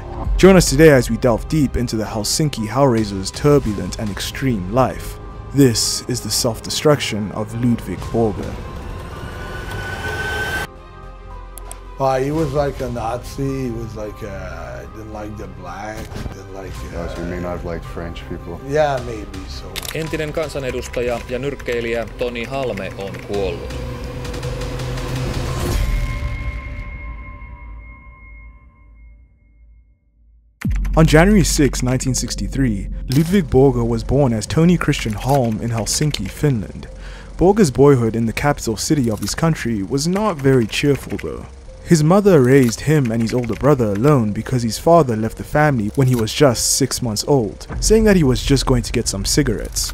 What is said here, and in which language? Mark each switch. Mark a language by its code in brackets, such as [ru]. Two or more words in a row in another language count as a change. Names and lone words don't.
[en] Join us today as we delve deep into the Helsinki Hellraiser's turbulent and extreme life. This is the self-destruction of Ludvig Borga. He was like a Nazi, he was like, didn't like the blacks, didn't like... so you may not have liked French people? Yeah, maybe so. [fi] Entinen kansanedustaja ja nyrkkeilijä Toni Halme on kuollut. [en] On January 6, 1963, Ludvig Borga was born as Tony Christian Halm in Helsinki, Finland. Borga's boyhood in the capital city of his country was not very cheerful though. His mother raised him and his older brother alone because his father left the family when he was just 6 months old, saying that he was just going to get some cigarettes.